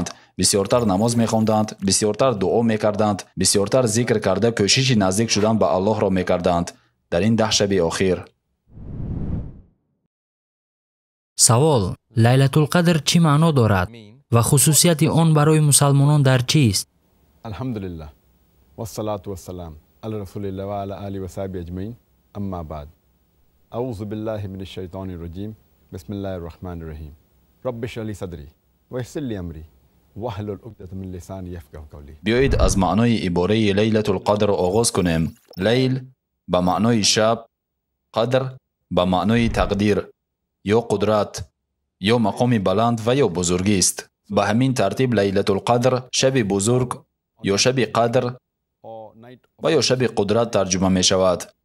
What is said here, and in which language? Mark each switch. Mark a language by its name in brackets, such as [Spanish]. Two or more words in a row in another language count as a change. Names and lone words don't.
[Tajik] бисёртар намоз мехонданд, бисёртар дуо мекарданд, бисёртар зикр карда кӯшиши наздик шудан ба Аллоҳро мекарданд дар ин 10 шаби охир. савол: Лайлатулқадр чӣ маъно дорад ва хусусияти он барои мусалмонон дар чист? [Arabic] الحمد لله والصلاة والسلام على رسول الله وعلى آله وصحبه أجمعين. أما بعد. أعوذ بالله من الشيطان الرجيم. بسم الله الرحمن الرحيم. رب اشرح لي صدري ويسر لي أمري واحلل عقدة من لساني يفقهوا قولي. [Tajik] Биёед аз маънои ибораи Лайлатулқадр оғоз кунем. Лайл ба маънои шаб, қадр ба маънои тақдир ё қудрат ё мақоми баланд ва ё бузургист. ба ҳамин тартиб Лайлатулқадр шаби бузург ё шаби қадр ва ё шаби қудрат тарҷума мешавад.